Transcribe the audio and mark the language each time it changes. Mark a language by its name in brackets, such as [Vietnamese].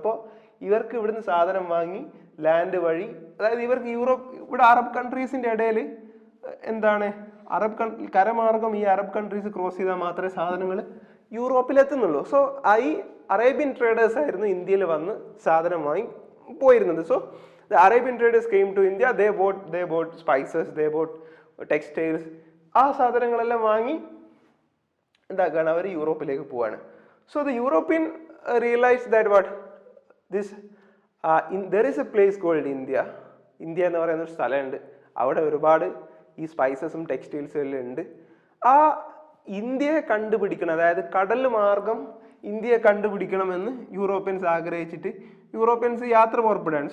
[Malayalam] അപ്പോൾ ഇവർക്ക് ഇവിടുന്ന് സാധനം വാങ്ങി ലാൻഡ് വഴി, അതായത് ഇവർക്ക് ഇവിടെ അറബ് കൺട്രീസിന്റെ ഇടയിൽ എന്താണ് കരമാർഗം ഈ അറബ് കൺട്രീസ് ക്രോസ് ചെയ്താൽ മാത്രമേ സാധനങ്ങൾ യൂറോപ്പിലെത്തുന്നുള്ളൂ. സോ ഈ അറേബ്യൻ ട്രേഡേഴ്സ് ആയിരുന്നു ഇന്ത്യയിൽ വന്ന് സാധനം വാങ്ങി പോയിരുന്നത്. [English] So the Arabian traders came to India. They bought spices, they bought textiles. [Malayalam] ആ സാധനങ്ങളെല്ലാം വാങ്ങി എന്താക്കാണ് അവർ യൂറോപ്പിലേക്ക് പോവാണ്. [English] so the European realise that what this there is a place called [Malayalam] India എന്ന് പറയുന്ന ഒരു സ്ഥലമുണ്ട്. അവിടെ ഒരുപാട് ഈ സ്പൈസസും ടെക്സ്റ്റൈൽസും എല്ലാം ഉണ്ട്. ആ ഇന്ത്യയെ കണ്ടുപിടിക്കണം, അതായത് കടൽ മാർഗം ഇന്ത്യയെ കണ്ടുപിടിക്കണമെന്ന് യൂറോപ്യൻസ് ആഗ്രഹിച്ചിട്ട് യൂറോപ്യൻസ് യാത്ര പുറപ്പെടുകയാണ്.